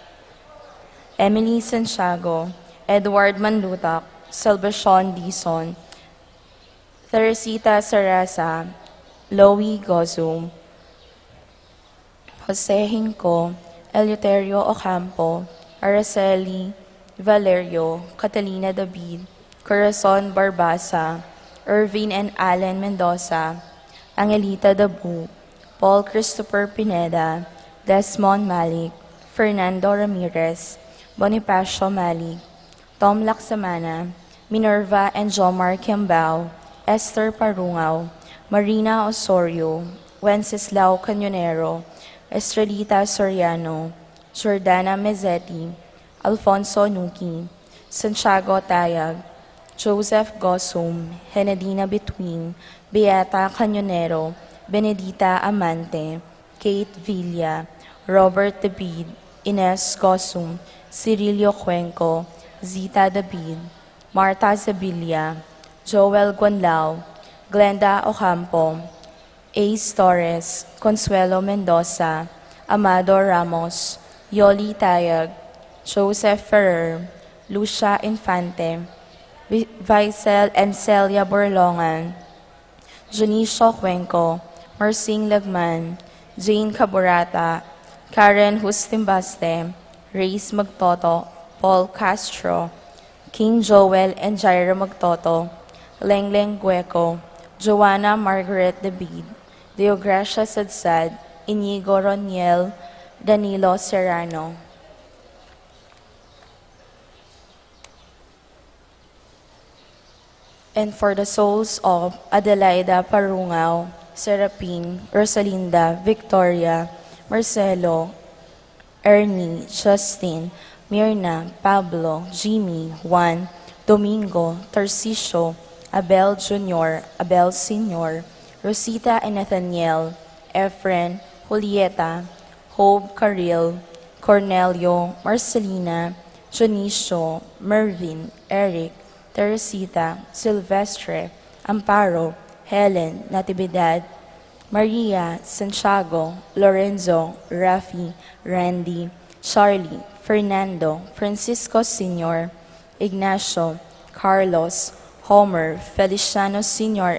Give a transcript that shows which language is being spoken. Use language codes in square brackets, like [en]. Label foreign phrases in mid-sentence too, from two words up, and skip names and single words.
[en] Emily Santiago, Edward Manlutak, Salvacion Dison, Teresita Sarasa, Loie Gozum, Jose Hinco, Eleuterio Ocampo, Araceli Valerio, Catalina David, Corazon Barbasa, Irvin and Allen Mendoza, Angelita Dabu, Paul Christopher Pineda, Desmond Malik, Fernando Ramirez, Bonifacio Malik, Tom Laksamana, Minerva and Jomar Kiambao, Esther Parungaw, Marina Osorio, Wenceslao Canyonero, Estrelita Soriano, Jordana Mezzetti, Alfonso Nuki, Santiago Tayag, Joseph Gosum, Henedina Between, Beata Canyonero, Benedita Amante, Kate Villa, Robert David, Ines Gosum, Cirilio Cuenco, Zita David, Marta Zabilia, Joel Guanlao, Glenda Ocampo, Ace Torres, Consuelo Mendoza, Amado Ramos, Yoli Tayag, Joseph Ferrer, Lucia Infante, Vicel and Celia Borlongan, Junicio Cuenco, Marcing Lagman, Jane Caborata, Karen Hustimbaste, Reyes Magtoto, Paul Castro, King Joel and Jairo Magtoto, Lengleng Gueco, Joanna Margaret David, Deogracia Sadsad, Inigo Roniel, Danilo Serrano. And for the souls of Adelaida Parungaw, Serapine, Rosalinda, Victoria, Marcelo, Ernie, Justin, Mirna, Pablo, Jimmy, Juan, Domingo, Tarcisio, Abel Jr., Abel Sr., Rosita and Nathaniel, Efren, Julieta, Hope Caril, Cornelio, Marcelina, Jonicio, Mervin, Eric, Teresita, Silvestre, Amparo, Helen, Natividad, Maria, Santiago, Lorenzo, Rafi, Randy, Charlie, Fernando, Francisco Sr., Ignacio, Carlos, Homer, Feliciano Sr.